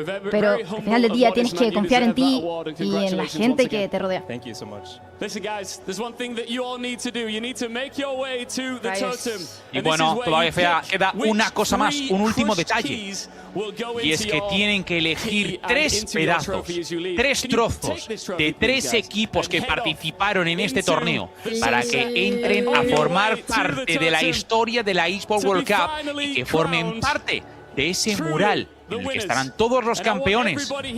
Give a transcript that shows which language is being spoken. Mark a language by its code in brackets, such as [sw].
[es] Pero al final del día tienes que confiar en ti y en la gente que te rodea. [en] Listen, guys, there's one thing that you all need to do. You need to make your way to the totem. [es] Y bueno, todavía queda una cosa más, un último detalle. Y es que tienen que elegir 3 pedazos, 3 trozos de 3 equipos que participaron en este torneo para que entren a formar parte de la historia de la Esports World Cup y que formen parte de ese mural en el que estarán todos los campeones.